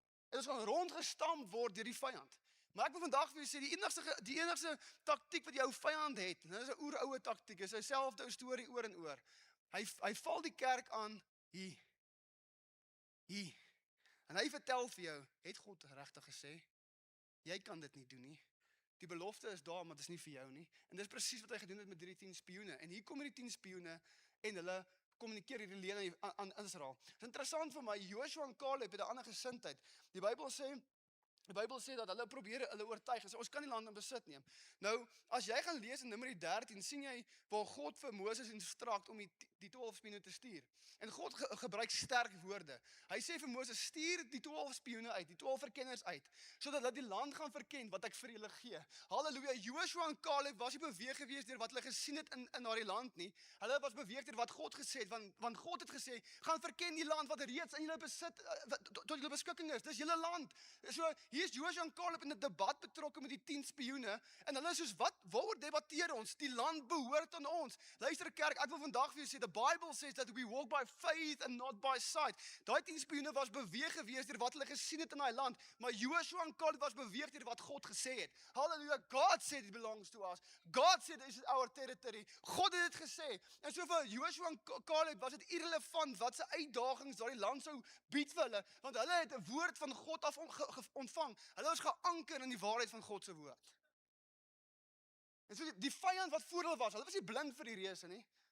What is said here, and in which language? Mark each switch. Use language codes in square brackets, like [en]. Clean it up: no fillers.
[af] En ons gaan rondgestamp word deur die vyand. Maar ek wil vandag vir julle sê, die enigste taktiek wat jou vyand het, en dit is 'n oeroue taktiek, is dieselfde ou storie oor en oor. Hy val die kerk aan hier. En hy vertel vir jou, het God regtig gesê? Jy kan dit nie doen nie. Die belofte is daar, maar dit is nie vir jou nie. En dis presies wat hy gedoen het met hierdie 10 spioene. En hier kom hierdie 10 spioene en hulle kommunikeer hierdie leuen aan Israel. Dit is interessant vir my, Joshua en Caleb het 'n ander gesindheid. Die Bybel sê dat hulle probeer hulle oortuig en sê ons kan nie land in besit neem. Nou, as jy gaan lees in Numeri 13, sien jy waar God vir Moses instrukt om die 12 spioene te stuur. En God gebruik sterk woorde. Hy sê vir Moses, stuur die 12 spioene uit, die 12 verkenners uit, sodat hulle die land gaan verken wat ek vir julle gee. Halleluja, Joshua en Caleb was nie beweeg gewees deur wat hulle gesien het in daardie land nie. Hulle was beweeg deur wat God gesê het, want God het gesê, gaan verken die land wat reeds in julle besit, tot julle beskikking is. Dis julle land. So, hier is Joshua en Caleb in 'n debat betrokke met die 10 spioene en hulle is soos, waaroor debatteer ons? Die land behoort aan ons. Luister kerk, ek wil vandag vir jou sê, [en] the Bible says that we walk by faith and not by sight. [af] Daai 10 spioene was beweeg gewees deur wat hulle gesien het in daai land, maar Joshua en Caleb was beweeg deur wat God gesê het. [en] Hallelujah, God said it belongs to us. God said this is our territory. [af] God het dit gesê. En so vir Joshua en Caleb was dit irrelevant wat se uitdagings daardie land sou bied vir hulle, want hulle het 'n woord van God af ontvang. Hulle was geanker in die waarheid van God se woord. En so die vyand wat voor hulle was nie blind vir die reëse nie.